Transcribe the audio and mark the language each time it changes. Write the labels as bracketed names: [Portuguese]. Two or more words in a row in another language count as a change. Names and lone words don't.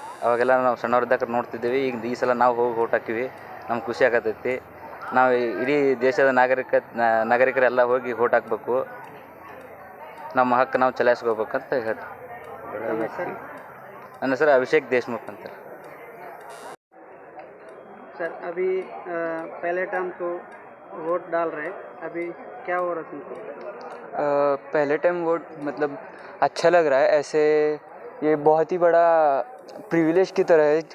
[Kannada] ಅವಾಗೆಲ್ಲ ನಾವು ಸಣ್ಣವ್ರಿದ್ದಾಗ ನೋಡ್ತಿದ್ದೀವಿ. ಈಗ ಈ ಸಲ ನಾವು ಹೋಗಿ ವೋಟ್ ಹಾಕಿವಿ. ನಮ್ಗೆ ಖುಷಿ ಆಗತೈತಿ. ನಾವು ಇಡೀ ದೇಶದ ನಾಗರಿಕರೆಲ್ಲ ಹೋಗಿ ವೋಟ್ ಹಾಕಬೇಕು. ನಮ್ಮ ಹಕ್ಕು ನಾವು ಚಲಾಯಿಸ್ಕೋಬೇಕಂತ ಹೇಳ್ತೀವಿ. ನನ್ನ ಹೆಸರು ಅಭಿಷೇಕ್ ದೇಶಮುಖ್ ಅಂತ. [Hindi] सर, अभी पहले टाइम तो वोट डाल रहे, अभी क्या हो रहा है तुमको? पहले टाइम वोट मतलब अच्छा लग रहा है. ऐसे ये बहुत ही बड़ा प्रिविलेज की तरह है.